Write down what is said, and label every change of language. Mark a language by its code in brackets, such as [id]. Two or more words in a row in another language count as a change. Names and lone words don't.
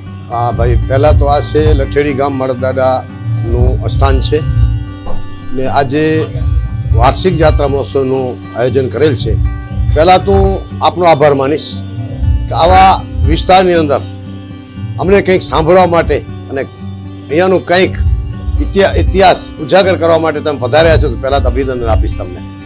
[hi] हाँ भाई, पहला तो आज से लठेड़ी गाम [gu] મળદાડાનું સ્થાન છે ને આજે વાર્ષિક જાત્રા મહોત્સવનું આયોજન કરેલ છે। પહેલાં તો આપનો આભાર માનીશ કે આવા વિસ્તારની અંદર અમને કંઈક સાંભળવા માટે અને અહીંયાનું કંઈક ઇતિહાસ ઉજાગર કરવા માટે તમે પધાર્યા છો, તો પહેલાં તો અભિનંદન આપીશ તમને।